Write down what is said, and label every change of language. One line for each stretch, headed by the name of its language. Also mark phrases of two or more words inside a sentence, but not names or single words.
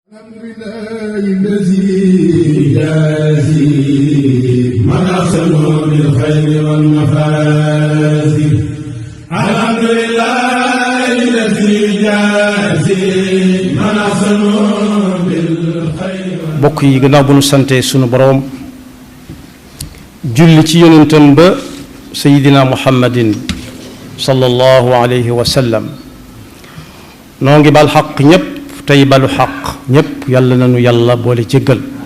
Arabic: الحمد لله الذي يجازي من أحسن بالخير والمفازي. الحمد لله الذي يجازي من أحسن بالخير.
Wolof: bokk yi gannaaw bu nu sante sunu boroom julli ci yonentam ba sayidina muhammadin
Arabic: صلى الله عليه وسلم
Wolof: noo ngi bal xaq ñépp tey balu xaq ñépp yàlla nañu yàlla boole jéggal.